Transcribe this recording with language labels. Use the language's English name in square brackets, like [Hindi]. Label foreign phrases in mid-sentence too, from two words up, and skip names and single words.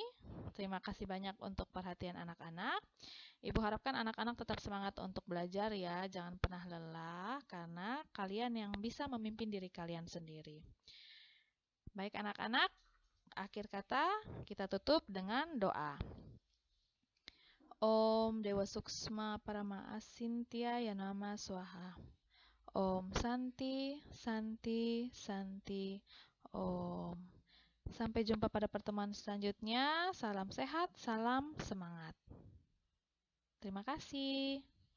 [Indonesian] Terima kasih banyak untuk perhatian anak-anak. Ibu harapkan anak-anak tetap semangat untuk belajar ya. Jangan pernah lelah karena kalian yang bisa memimpin diri kalian sendiri. Baik anak-anak, akhir kata kita tutup dengan doa. [Sanskrit] Om Dewa Suksma Parama Asintya Yanama Swaha. Om Santi, Santi, Santi, Om. [Indonesian] Sampai jumpa pada pertemuan selanjutnya. Salam sehat, salam semangat. Terima kasih.